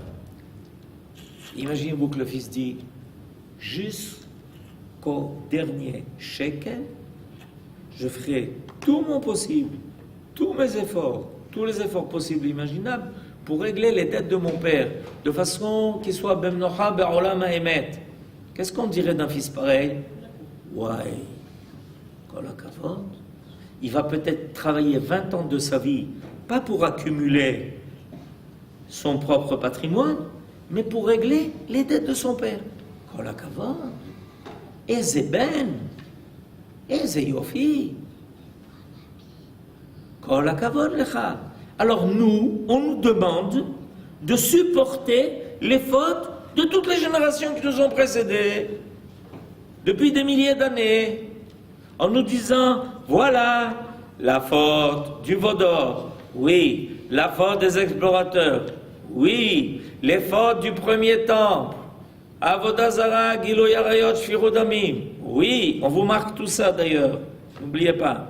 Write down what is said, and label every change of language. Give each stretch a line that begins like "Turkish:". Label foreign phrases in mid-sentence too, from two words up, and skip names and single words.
French: Imaginez-vous que le fils dit, jusqu'au dernier shekel, je ferai tout mon possible, tous mes efforts, tous les efforts possibles et imaginables pour régler les dettes de mon père, de façon qu'il soit
Hebrew: במנוחה בעולם האמת.
French: Qu'est-ce qu'on dirait d'un fils pareil? Ouais,
Hebrew: כל הכבוד.
French: Il va peut-être travailler 20 ans de sa vie, pas pour accumuler son propre patrimoine, mais pour régler les dettes de son père.
Hebrew: כל הכבוד. איזה בן, איזה יופי. כל הכבוד לך.
French: Alors nous, on nous demande de supporter les fautes de toutes les générations qui nous ont précédés, depuis des milliers d'années, en nous disant, voilà la faute du Vaudor, oui, la faute des explorateurs, oui, les fautes du premier temple,
Hebrew: עבודה זרה, גילוי עריות, שפיכות דמים,
French: oui, on vous marque tout ça d'ailleurs, n'oubliez pas.